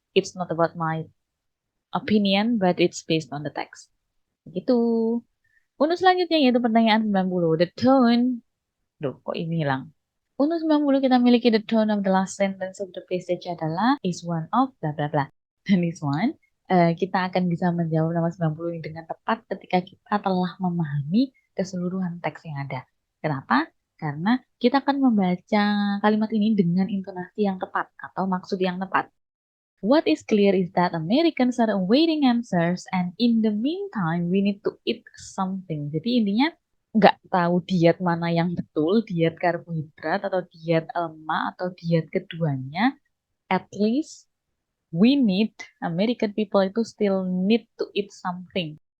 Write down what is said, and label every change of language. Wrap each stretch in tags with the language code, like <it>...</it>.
<en>It's not about my opinion, but it's based on the text.</en> <id>Begitu. Untuk selanjutnya yaitu pertanyaan 90.</id> <en>The tone,</en> <id>duh kok ini hilang. Untuk 90 kita miliki</id> <en>the tone of the last sentence of the passage adalah is one of bla bla bla.</en> <id>Dan</id> <en>this one</en> <id>kita akan bisa menjawab nomor 90 ini dengan tepat ketika kita telah memahami keseluruhan teks yang ada. Kenapa? Karena kita akan membaca kalimat ini dengan intonasi yang tepat atau maksud yang tepat.</id> <en>What is clear is that Americans are awaiting answers and in the meantime we need to eat something.</en> <id>Jadi intinya nggak tahu diet mana yang betul, diet karbohidrat atau diet lemak atau diet keduanya.</id> <en>At least we need, American people itu still need to eat something.</en>